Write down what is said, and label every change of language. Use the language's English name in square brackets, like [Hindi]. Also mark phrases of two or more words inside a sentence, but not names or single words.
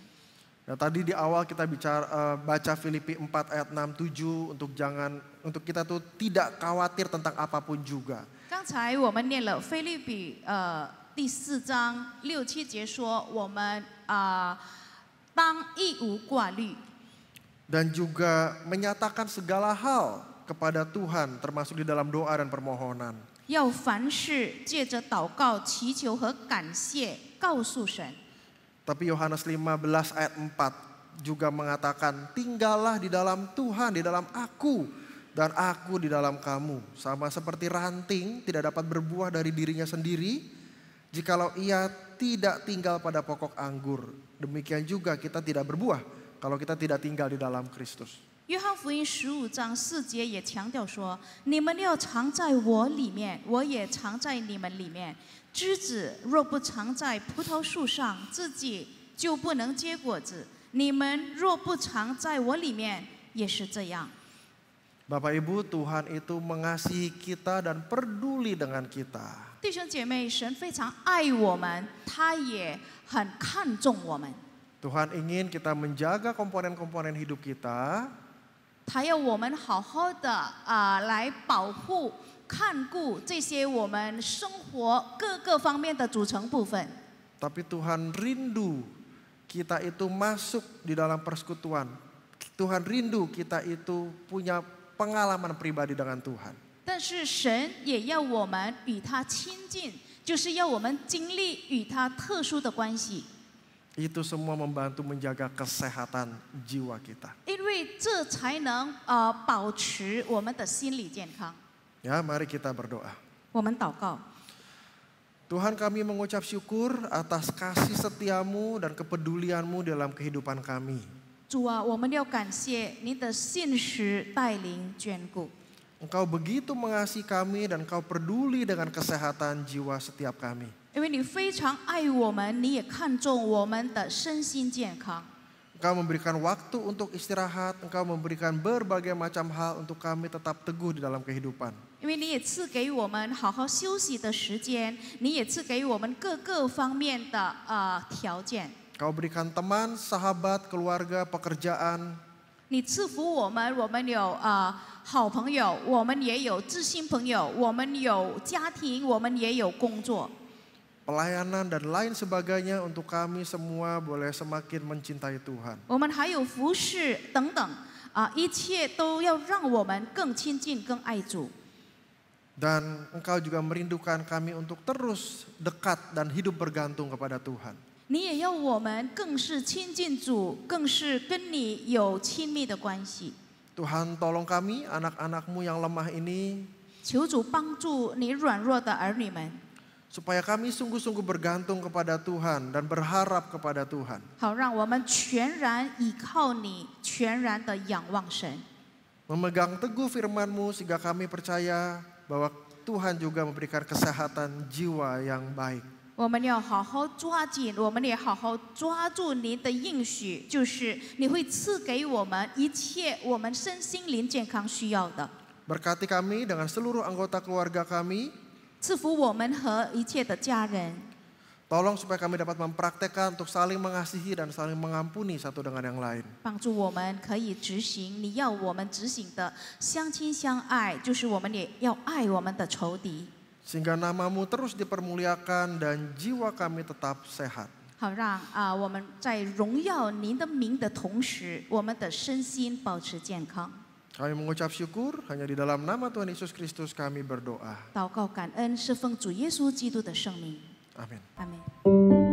[Indonesian] Nah, tadi di awal kita baca Filipi 4 ayat 6-7 untuk kita tuh tidak khawatir tentang apapun juga. [Chinese] 刚才我们念了腓立比第4章6、7节说，我们当一无挂虑。 [Indonesian] Dan juga menyatakan segala hal kepada Tuhan, termasuk di dalam doa dan permohonan. [Chinese] 要凡事借着祷告、祈求和感谢告诉神。 [Indonesian] Tapi Yohanes 15 ayat 4 juga mengatakan, tinggallah di dalam Tuhan, di dalam aku, dan aku di dalam kamu. Sama seperti ranting tidak dapat berbuah dari dirinya sendiri, jikalau ia tidak tinggal pada pokok anggur. Demikian juga kita tidak berbuah kalau kita tidak tinggal di dalam Kristus. [Chinese] 约翰福音15章4节也强调说：“你们要常在我里面，我也常在你们里面。枝子若不常在葡萄树上，自己就不能结果子。你们若不常在我里面，也是这样。” [Indonesian] Bapak Ibu, Tuhan itu mengasihi kita dan peduli dengan kita. [Chinese] 弟兄姐妹，神非常爱我们，他也很看重我们。 [Indonesian] Tuhan ingin kita menjaga komponen-komponen hidup kita. [Chinese] 他要我们好好的来保护、看顾这些我们生活各个方面的组成部分。 [Indonesian] Tapi Tuhan rindu kita itu masuk di dalam persekutuan. Tuhan rindu kita itu punya pengalaman pribadi dengan Tuhan. [Chinese] 但是神也要我们与他亲近，就是要我们经历与他特殊的关系。 [Indonesian] Itu semua membantu menjaga kesehatan jiwa kita. [Chinese] 因为这才能保持我们的心理健康。 [Indonesian] Ya, mari kita berdoa. [Chinese] 我们祷告， [Indonesian] Tuhan, kami mengucap syukur atas kasih setiamu dan kepedulianmu dalam kehidupan kami. [Chinese] 主啊，我们要感谢您的信实带领眷顾。 [Indonesian] Engkau begitu mengasihi kami dan Engkau peduli dengan kesehatan jiwa setiap kami. [Chinese] 因为你非常爱我们，你也看重我们的身心健康。 [Indonesian] Engkau memberikan waktu untuk istirahat, Engkau memberikan berbagai macam hal untuk kami tetap teguh di dalam kehidupan. [Chinese] 因为你也赐给我们好好休息的时间，你也赐给我们各个方面的条件。 [Indonesian] Engkau berikan teman, sahabat, keluarga, pekerjaan. [Chinese] 你赐福我们有好朋友，我们也有知心朋友，我们有家庭，我们也有工作。 [Indonesian] pelayanan dan lain sebagainya untuk kami semua boleh semakin mencintai Tuhan. [Chinese] 我们还有服侍等等一切都要让我们更亲近、更爱主。 [Indonesian] Dan Engkau juga merindukan kami untuk terus dekat dan hidup bergantung kepada Tuhan. [Chinese] 你也要我们更是亲近主，更是跟你有亲密的关系。 [Indonesian] Tuhan tolong kami, anak-anak-Mu yang lemah ini, [Chinese] 求主帮助你软弱的儿女们， [Indonesian] supaya kami sungguh-sungguh bergantung kepada Tuhan dan berharap kepada Tuhan. [Chinese] 好让我们全然倚靠你，全然的仰望神。 [Indonesian] Memegang teguh firman-Mu sehingga kami percaya bahwa Tuhan juga memberikan kesehatan jiwa yang baik. [Chinese] 我们要好好抓紧，我们也好好抓住您的应许，就是你会赐给我们一切我们身心灵健康需要的。 [Indonesian] Berkati kami dengan seluruh anggota keluarga kami. [Chinese] 赐福我们和一切的家人， [Indonesian] Tolong supaya kami dapat mempraktekkan untuk saling mengasihi dan saling mengampuni satu dengan yang lain. [Chinese] 帮助我们可以执行你要我们执行的相亲相爱，就是我们也要爱我们的仇敌， [Indonesian] Sehingga nama-Mu terus dipermuliakan dan jiwa kami tetap sehat. [Chinese] 好让我们在荣耀您的名的同时，我们的身心保持健康。 [Indonesian] Kami mengucap syukur hanya di dalam nama Tuhan Yesus Kristus kami berdoa. [Chinese] 祷告感恩是奉主耶稣基督的圣名， [Indonesian] Amin. [Chinese] 阿门。